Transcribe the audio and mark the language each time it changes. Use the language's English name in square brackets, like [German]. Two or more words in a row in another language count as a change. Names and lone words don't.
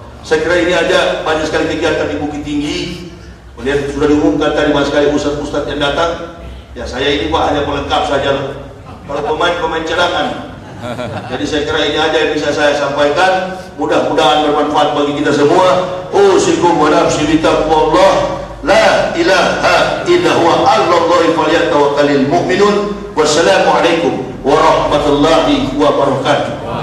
[Indonesian] Saya kira ini aja, banyak sekali kegiatan di Bukit Tinggi. Melihat sudah diumumkan tadi banyak sekali ustadz-ustadz yang datang. Ya saya ini Pak hanya pelengkap saja. Kalau pemain cadangan. Jadi saya kira ini aja yang bisa saya sampaikan. Mudah-mudahan bermanfaat bagi kita semua. [Arabic] أوصيكم ونفسي بتقوى الله لا إله إلا هو على الله فليتوكل المؤمنون. والسلام عليكم ورحمة الله وبركاته.